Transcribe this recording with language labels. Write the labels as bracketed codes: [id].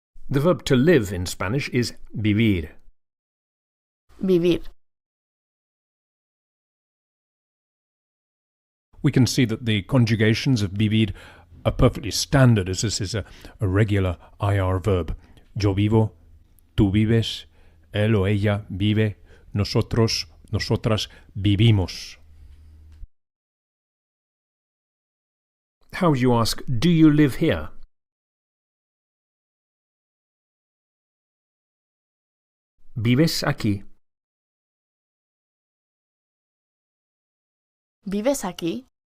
[en] The verb to live in Spanish is vivir. [es] Vivir. [en] We can see that the conjugations of vivir are perfectly standard, as this is a regular IR verb. [es] Yo vivo, tú vives, él o ella vive, nosotros, nosotras vivimos. [en] How would you ask, do you live here? [es] ¿Vives aquí? ¿Vives aquí?